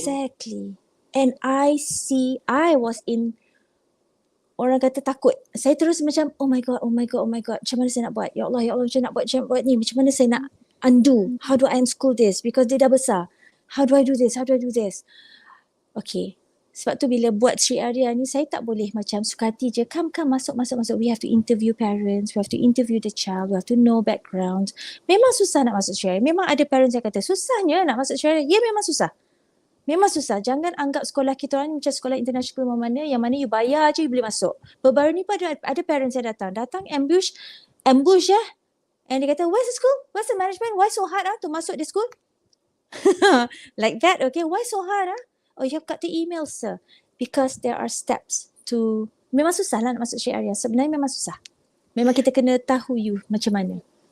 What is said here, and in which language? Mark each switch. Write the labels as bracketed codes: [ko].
[en] Exactly. And I was in, [ms] orang kata takut. Saya terus macam, oh my god. Macam mana saya nak buat? Ya Allah, macam mana nak buat ni? Macam mana saya nak undo? [en] How do I unschool this? Because [ms] dia dah besar. [en] How do I do this? How do I do this? Okay. [ms] Sebab tu bila buat Sri Arya ni, saya tak boleh macam suka hati je. [en] Come, masuk. We have to interview parents. We have to interview the child. We have to know background. [ms] Memang susah nak masuk Sri Arya. Memang ada parents yang kata, susahnya nak masuk Sri Arya. Ya, memang susah. Memang susah. Jangan anggap sekolah kita orang macam sekolah international mana yang mana you bayar je you boleh masuk. Baru-baru ni pun ada parents yang datang ambush ya. [en] And dia kata, where's the school? Where's the management? Why so hard to [ms] masuk [en] the school? Like that, okay? Why so hard? Oh, you have got to email, sir. Because there are steps to... [ms] Memang susah lah nak masuk Syed Arya. Sebenarnya memang susah. Memang kita kena tahu you macam mana.